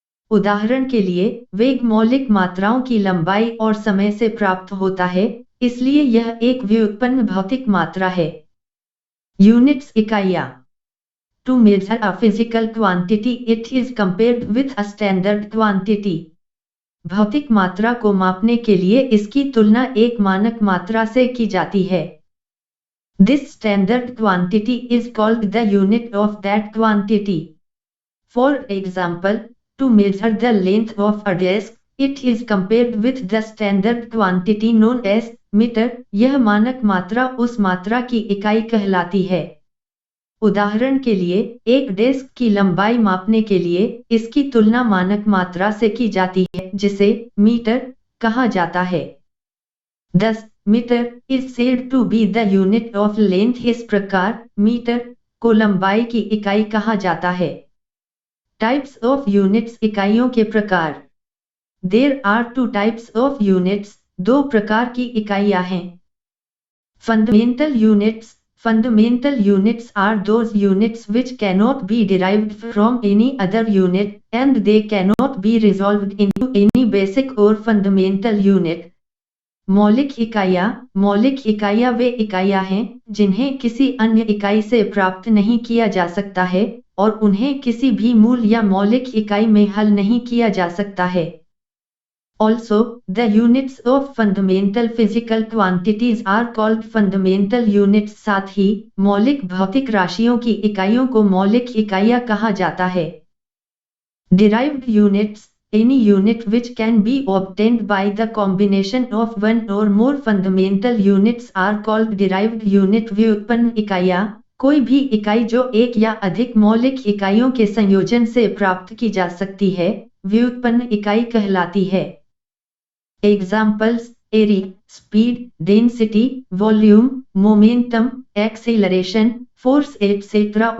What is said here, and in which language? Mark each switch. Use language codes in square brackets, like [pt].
[hi] उदाहरण के लिए, वेग मौलिक मात्राओं की लंबाई और समय से प्राप्त होता है, इसलिए यह एक व्युत्पन्न भौतिक मात्रा है। यूनिट्स, इकाइयां। [en] To measure a physical quantity, it is compared with a standard quantity। [hi] भौतिक मात्रा को मापने के लिए इसकी तुलना एक मानक मात्रा से की जाती है। [en] This standard quantity is called the unit of that quantity। For example, to measure the length of a desk, it is compared with the standard quantity known as meter। [hi] यह मानक मात्रा उस मात्रा की इकाई कहलाती है। उदाहरण के लिए, एक डेस्क की लंबाई मापने के लिए इसकी तुलना मानक मात्रा से की जाती है जिसे मीटर कहा जाता है। [en] 10 metre is said to be the unit of length. [hi] इस प्रकार मीटर को लंबाई की इकाई कहा जाता है। [en] types of units, [hi] इकाइयों के प्रकार। [en] There are two types of units। [hi] दो प्रकार की इकाइयां हैं। [en] Fundamental units, fundamental units are those units which cannot be derived from any other unit and they cannot be resolved into any basic or fundamental unit। [hi] मौलिक इकाइयां वे इकाइयां हैं जिन्हें किसी अन्य इकाई से प्राप्त नहीं किया जा सकता है और उन्हें किसी भी मूल या मौलिक इकाई में हल नहीं किया जा सकता है। [en] Also, the units of fundamental physical quantities are called fundamental units। [hi] साथ ही मौलिक भौतिक राशियों की इकाइयों को मौलिक इकाइयां कहा जाता है। [en] Derived units, any unit which can be obtained by the combination of one or more fundamental units are called derived unit। [hi] व्युत्पन्न इकाइयां, कोई भी इकाई जो एक या अधिक मौलिक इकाइयों के संयोजन से प्राप्त की जा सकती है, व्युत्पन्न इकाई कहलाती है। [en] Examples: area, speed, density, volume, momentum, acceleration, force etc.